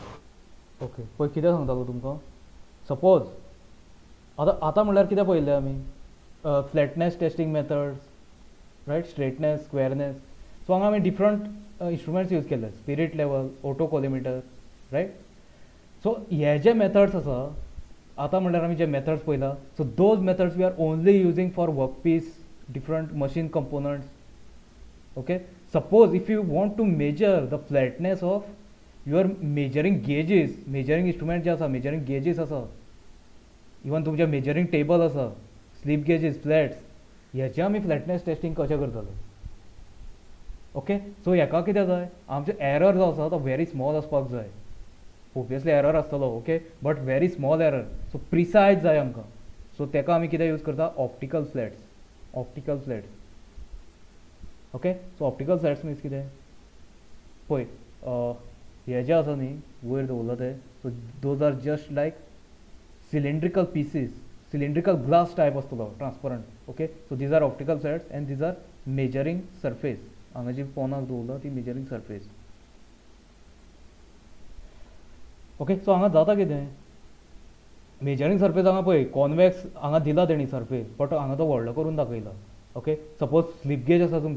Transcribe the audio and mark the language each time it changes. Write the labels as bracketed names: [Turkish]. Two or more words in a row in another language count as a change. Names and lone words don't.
[Konkani] ओके पळय कितें सांगतालो तुमकां सपोज आतां म्हणल्यार कितें पळयल्लें आमी [English] flatness testing methods right straightness squareness so [Konkani] हांगा आमी [English] different instruments [Konkani] यूज केले [English] spirit level auto collimator right so [Konkani] हे जे मेथड्स आसा आतां म्हणल्यार आमी जे मेथड्स पळयला सो [English] those methods we are only using for work piece different machine components okay suppose if you want to measure the flatness of you are measuring gauges measuring instrument [Konkani] जे आसा [English] मेजरींग [Konkani] गेजीस आसा इवन तुमचे [English] measuring table [Konkani] आसा [English] slip gauges flats [Konkani] हेचे आमी [English] flatness testing [Konkani] कशें करतले [English] okay so [Konkani] हेका कितें जाय आमचो एरर जो आसा तो [English] very small [Konkani] आसपाक जाय ओबियसली एरर आसतलो [English] okay but very small error so precise [Konkani] जाय आमकां सो तेका आमी कितें यूज करता [English] optical flats okay so optical flats means [Konkani] कितें पळय हे जे आसा न्ही वयर दवरला ते [English] so those are just like cylindrical pieces cylindrical glass type [Konkani] आसतलो [English] transparent okay so these are optical flats and these are measuring surface [Konkani] हांगा जी पोनाक दवरला ती [English] measuring surface okay so [Konkani] हांगा जाता कितें [English] measuring surface [Konkani] हांगा पळय कॉन्वेक्स हांगा दिला तेणी सरफेस बट हांगा तो व्हडलो करून दाखयला [English] okay suppose slip gauge [Konkani] आसा तुमची